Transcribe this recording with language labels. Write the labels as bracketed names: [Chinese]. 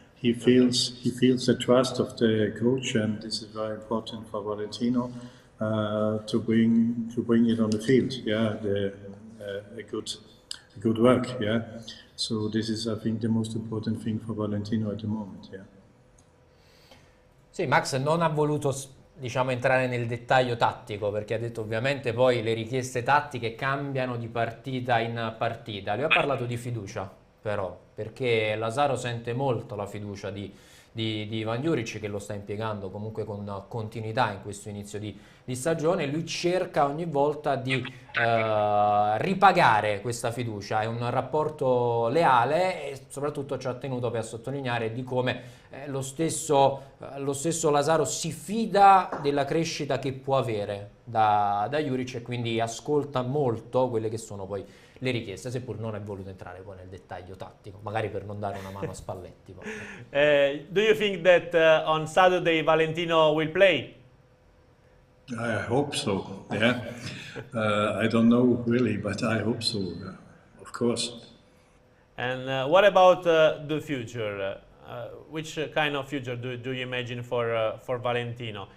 [English] He feels the trust of the coach, and this is very important for Valentino to bring it on the field. Yeah. A good work, yeah. So this is, I think, the most important thing for Valentino at the moment, yeah. [Italian] Sì, Max non ha voluto, diciamo, entrare nel dettaglio tattico, perché ha detto ovviamente poi le richieste tattiche cambiano di partita in partita. Lui ha parlato di fiducia, però, perché Lazaro sente molto la fiducia di Ivan Juric, che lo sta impiegando comunque con continuità in questo inizio di stagione. Lui cerca ogni volta di ripagare questa fiducia, è un rapporto leale, e soprattutto ci ha tenuto per sottolineare di come lo stesso Lazaro si fida della crescita che può avere da Juric, e quindi ascolta molto quelle che sono poi le richieste, seppur non è voluto entrare poi nel dettaglio tattico, magari per non dare una mano a Spalletti. [English] Do you think that on Saturday Valentino will play? I hope so, yeah. I don't know really, but I hope so, of course. And what about the future? Which kind of future do you imagine for Valentino?